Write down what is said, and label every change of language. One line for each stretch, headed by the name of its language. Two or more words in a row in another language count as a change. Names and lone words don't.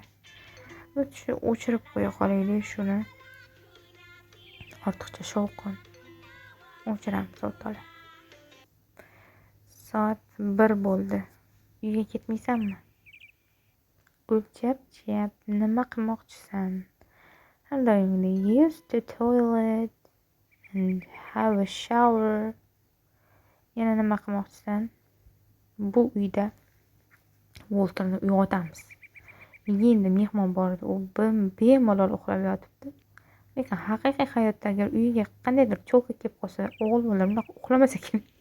Uzbek: O'chirib qo'ya qolaylik shuni. Ortiqcha shovqin. O'chiramiz o'rtoqlar. Soat 1 bo'ldi. Uyga ketmaysanmi? Gulchapchap, nima qilmoqchisan?
English: I'm going to use the toilet and have a shower.
Uzbek: Yana nima qilmoqchisan? Bu uyda Volterni uyg'otamiz. Endi mehmon bor edi, u bemalol uxlab yotibdi. Lekin haqiqiy hayotda agar uyiga qandaydir cho'lka kelib qolsa, o'g'il bola bunaqa uxlamas ekan.